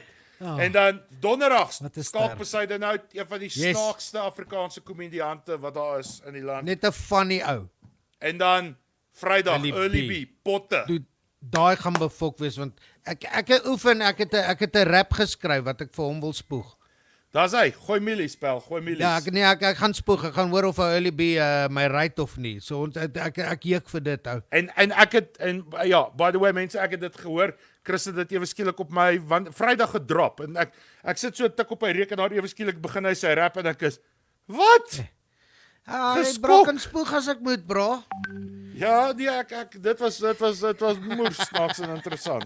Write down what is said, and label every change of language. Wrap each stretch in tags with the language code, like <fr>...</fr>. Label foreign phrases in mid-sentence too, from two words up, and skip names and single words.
<af>En dan donderdags, Skalk besyde nou, een van die snaakste Afrikaanse komediante wat daar is in die land. Net 'n funny ou. En dan Vrydag, Early B, potte. Dude, daai gaan befok wees want ek oefen, ek het 'n rap geskryf wat ek vir hom wil spoeg. Daar's hy, gooi milies spel, gooi milies. Ja, ek gaan spoeg, ek gaan hoor of Early B my right of nie. So ek juk vir dit ou. En ek het ja,</af> <en>by the way</en> <af>mense, ek het dit gehoor. Chris het dit ewe skielik op my Vrydag gedrop en ek sit so tik op my rekenaar, ewe skielik begin hy sy rap en ek is wat? Bro, kan spoeg as ek moet, bro. Ja, nee, dit was moer snaaks en interessant.</af>